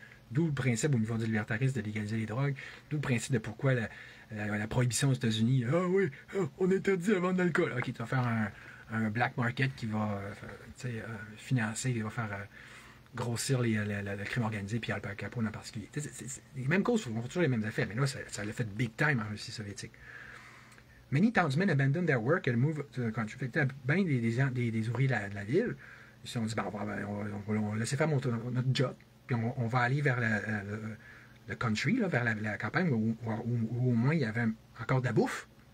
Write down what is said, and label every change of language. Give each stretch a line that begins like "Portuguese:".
French: D'où le principe au niveau du libertarisme de légaliser les drogues, d'où le principe de pourquoi la prohibition aux États-Unis. Ah oui, on interdit la vente d'alcool. OK, tu vas faire un black market qui va financer, qui va faire grossir le crime organisé puis Al Capone en particulier. Les mêmes causes font toujours les mêmes effets, mais là, ça l'a fait big time en Russie soviétique.
English: Many townsmen abandoned their work and moved to the country.
French: Fait que bien des ouvriers de la ville, ils se sont dit, on va laisser faire notre job, puis on va aller vers le country, là, vers la campagne, où au moins il y avait encore de la bouffe.